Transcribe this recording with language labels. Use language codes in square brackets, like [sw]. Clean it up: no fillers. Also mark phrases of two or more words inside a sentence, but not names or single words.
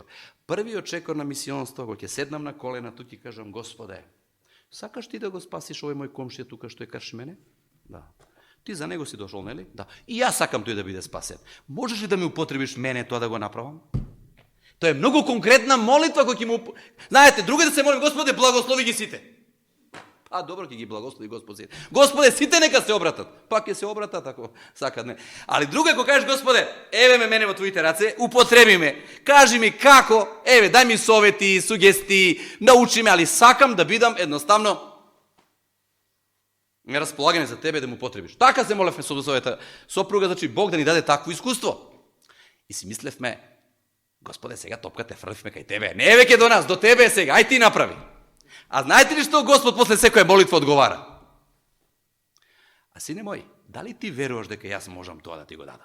[mk] Првиот чекор на мисионство, кога ќе седнам на колена, тук ќе кажам, Господе, сакаш ти да го спасиш овој мој комшија тука што е крши мене? Да. Ти за него си дошол, нели? Да. И јас сакам тој да биде спасен. Можеш ли да ми употребиш мене тоа да го направам? Тоа е многу конкретна молитва која ќе му... Знаете, друго да се молим, Господе, благослови ги сите. Па добро, ќе ги благослови Господ свијет. Господе, сите нека се обратат. Па ќе се обратат, ако сакаат не. Али друго, ако кажеш, Господе, еве ме мене во твоите раце, употреби ме, кажи ми како, еве, дај ми совети, сугестии, научи ме, али сакам да бидам едноставно располагање за тебе да му потребиш. Така се молевме со својата сопруга, значи Бог да ни даде такво искуство. И си мислевме, Господе, сега топката фрлифме кај тебе. Не е веќе до нас, до тебе е сега, ај ти направи. А знаете ли што Господ после секоја молитва одговара? А сине мој, дали ти веруваш дека јас можам тоа да ти го дадам?